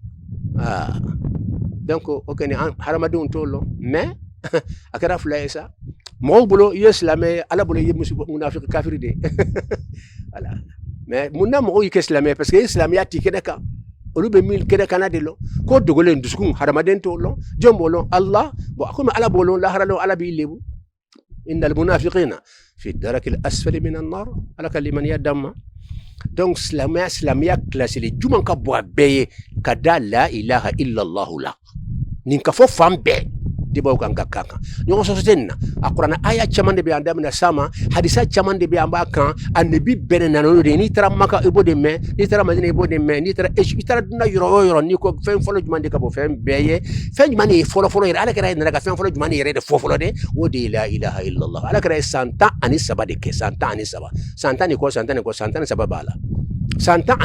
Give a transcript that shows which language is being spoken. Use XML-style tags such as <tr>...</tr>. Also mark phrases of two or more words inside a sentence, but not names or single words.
<bm>donc o kɔni hadamadenw t'o lɔn mais a kɛra fila ye sa mɔgɔw bolo i ye silamɛ ye ala bolo i ye munafiki kafiri de voilà mais mun na mɔgɔw y'i kɛ silamɛ ye parce que i ye silamɛya t'i kɛnɛ kan olu bɛ min kɛnɛ kana de lɔn ko dogolen dusukun hadamaden t'o lɔn jɔn b'o lɔn Allah bon komi ala b'o lɔn lahara lɔn ala b'i lebu</bm> <ar>إن المنافقين في الدرك الأسفل من النار</ar> <bm>ala ka limaniya d'an ma donc silamɛya kilasili juman ka bɔ a bɛɛ ye ka da</bm> <ar>لا إله إلا الله</ar> <bm>la nin ka fɔ fan bɛɛ debaw kan ka kan ɲɔgɔn sɔsɔ tɛ nin na a kuranna aya caman de bɛ an daminɛ sama hadisa caman de bɛ an b'a kan a nebi bɛɛ nana n'o de ye n'i taara maka i b'o de mɛn n'i taara madina i b'o de mɛn n'i taara i taara dunna yɔrɔ o yɔrɔ n'i ko fɛn fɔlɔ jumɛn de ka bɔ fɛn bɛɛ ye fɛn jumɛn de ye fɔlɔ yɛrɛ ala kɛra ye nana ka fɛn fɔlɔ jumɛn de yɛrɛ de fɔ fɔlɔ de o de ye</bm> <ar>لا إله إلا الله</ar> <bm>ala kɛra ye san 13 de kɛ san 13 san 10 ni kɔ san 10 ni kɔ san 13 b'a la san</bm>